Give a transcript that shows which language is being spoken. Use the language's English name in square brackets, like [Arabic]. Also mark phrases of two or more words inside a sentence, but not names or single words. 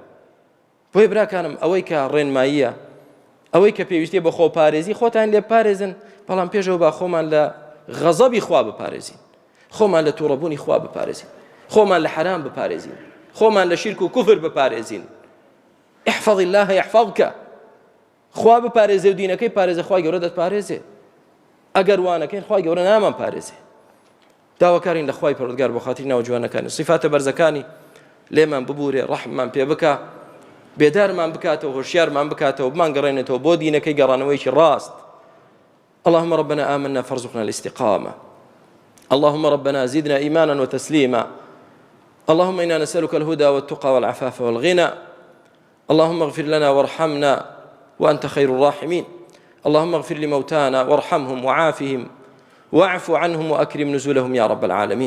[Central Kurdish] بۆیە براکانم ئەوەی کە ڕێنماییە، ئەوەی کە پێویستیە بە خۆپارێزی خۆتان لێ بپارێزن، بەڵام پێشەوە با خۆمان لە غەزەبی خوا بپارێزین، خۆمان لە تووڕەبوونی خوا بپارێزین، خۆمان لە حرام بپارێزین، خۆمان لە شیرک و کوفر بپارێزین. [Arabic] احفظ الله يحفظك. [Central Kurdish] خوا بپارێزێ و دینەکەی پارێزە خوای گەورە دەتپارێزێ. ئەگەر وانەکەین خوای گەورە نامان پارێزێ. داواکارین لە خوای پەروەردگار بۆ خاتری ناوجوانەکانی صفاتە بەرزەکانی لێمان ببورێ، ڕەحممان پێ بکە، بێدارمان بکاتەوە، هۆشیارمان بکاتەوە، بمان گەڕێنێتەوە بۆ دینەکەی گەڕانەوەیکی ڕاست. [Arabic] اللهم ربنا آمنا فارزقنا الاستقامة. اللهم ربنا زدنا إيمانا وتسليما. اللهم إنا نسألك الهدى والتقى والعفاف والغنى. اللهم اغفر لنا وارحمنا وأنت خير الراحمين. اللهم اغفر لموتانا وارحمهم وعافهم واعف عنهم وأكرم نزلهم يا رب العالمين.